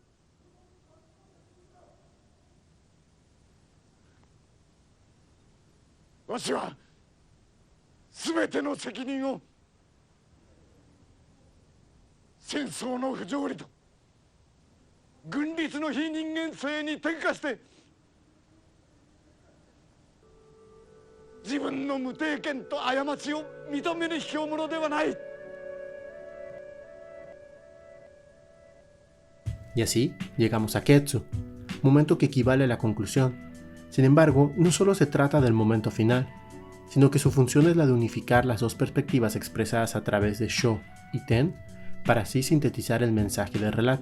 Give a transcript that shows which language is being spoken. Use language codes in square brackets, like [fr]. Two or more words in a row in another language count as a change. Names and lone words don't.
[ja] わしは全ての責任を戦争の不条理と軍律の非人間性に転化して自分の無定見と過ちを認める卑怯者ではない。 [es] Y así llegamos a Ketsu, momento que equivale a la conclusión. Sin embargo, no solo se trata del momento final, sino que su función es la de unificar las dos perspectivas expresadas a través de Sho y Ten para así sintetizar el mensaje del relato.